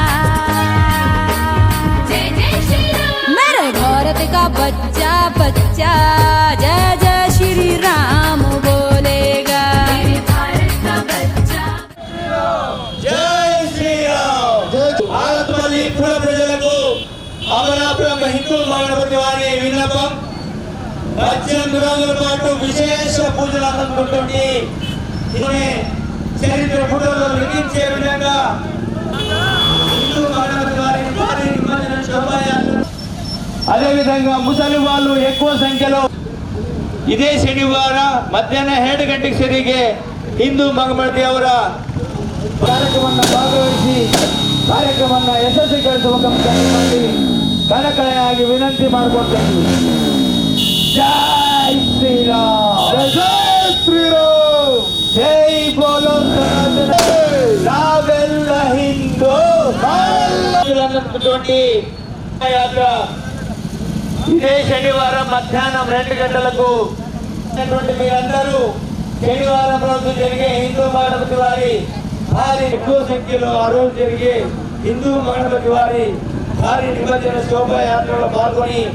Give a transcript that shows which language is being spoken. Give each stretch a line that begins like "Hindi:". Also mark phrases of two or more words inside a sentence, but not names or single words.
Hindi: जय जय श्री राम मेरे भारत का बच्चा बच्चा जय जय श्री राम बोलेगा मेरे भारत का बच्चा
Telugu: జై శ్రీరామ్ భారత్ కుల ప్రజలకు అమలాపురం హిందూ గణపతి వారి విన్నపం 18 రోజుల పాటు విశేష పూజలు అందుకుంటుంది దీని చరిత్ర ఫోటోలో లిఖించే విధంగా హిందూ గణపతి వారి భారీ నిమజ్జన శోభాయాత్ర అదేవిధంగా ముసలి వాళ్ళు ఎక్కువ సంఖ్యలో
Kannada: ಇದೇ ಶನಿವಾರ ಮಧ್ಯಾಹ್ನ 2 ಗಂಟೆಗೆ ಸರಿಗೆ ಹಿಂದೂ ಗಣಪತಿ ಅವರ ಕಾರ್ಯಕ್ರಮವನ್ನು ಭಾಗವಹಿಸಿ ಕಾರ್ಯಕ್ರಮವನ್ನು ಯಶಸ್ವಿಗೊಳಿಸುವ ಮಾಡಿ ಕಳಕಳೆಯಾಗಿ ವಿನಂತಿ ಮಾಡಿಕೊಳ್ತೇವೆ ಜೈ ಶ್ರೀರಾಮ್ ಜೈ ಶ್ರೀರಾಮ್ ಜೈ ಬೋಲೋ ಸನಾತನ ನಾವೆಲ್ಲ ಹಿಂದೂ ಯಾತ್ರ
Telugu: ఇదే శనివారం మధ్యాహ్నం 2 గంటలకు మీరందరూ శనివారం రోజు జరిగే హిందూ గణపతి వారి భారీ ఎక్కువ సంఖ్యలో ఆ రోజు జరిగే హిందూ గణపతి వారి భారీ నిమజ్జన శోభాయాత్రలో పాల్గొని